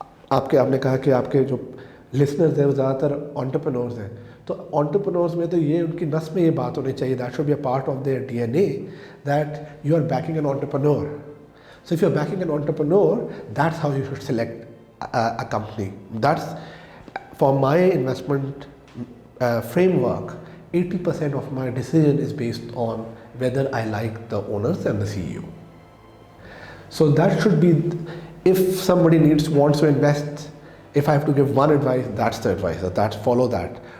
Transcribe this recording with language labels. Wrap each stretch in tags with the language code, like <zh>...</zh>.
<ur>آپ نے کہا کہ آپ کے جو لسنرز ہیں وہ زیادہ تر انٹرپرینورز ہیں، تو انٹرپرینورز میں تو یہ ان کی نس میں یہ بات ہونی چاہیے،</ur> <en>That should be a part of their D N A that you are backing an entrepreneur. So if you are backing an entrepreneur that's how you should select a company. That's for my investment framework. 80% of my decision is based on whether I like the owners and the CEO. So that should be, if somebody wants to invest, if I have to give one advice, that's the advice. That's follow that.</en>